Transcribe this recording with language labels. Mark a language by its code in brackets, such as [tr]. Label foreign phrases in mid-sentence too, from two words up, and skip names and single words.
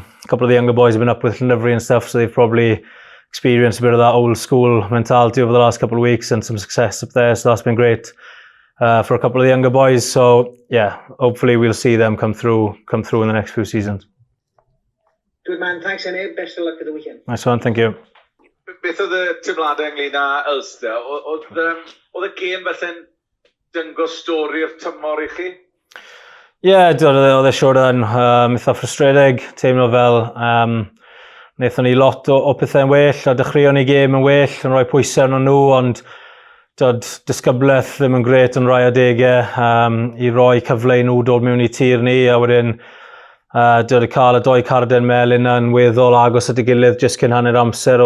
[en] A couple of the younger boys have been up with delivery and stuff, so they've probably experienced a bit of that old school mentality over the last couple of weeks and some success up there. So that's been great for a couple of the younger boys. So yeah, hopefully we'll see them come through in the next few seasons. Good man, thanks Emyr. Best of luck for the weekend. Nice one, thank you. [cy] Beth oedd y teimladau ynglyn â Ulster? Oedd y gêm felly'n dangos stori o'r tymor I chi? Yeah, oedd e siwr yn eitha frustredig, teimlo fel wnaethon ni lot o pethau'n well, a dechreuon ni gêm yn well, yn rhoi pwysau arno nhw, ond disgyblaeth ddim yn gret yn rhai adegau I roi cyfle I nhw dod mewn I tir ni, a wedyn dod I cael y 2 carden melyn yn weddol agos at y gilydd jyst cyn hanner amser.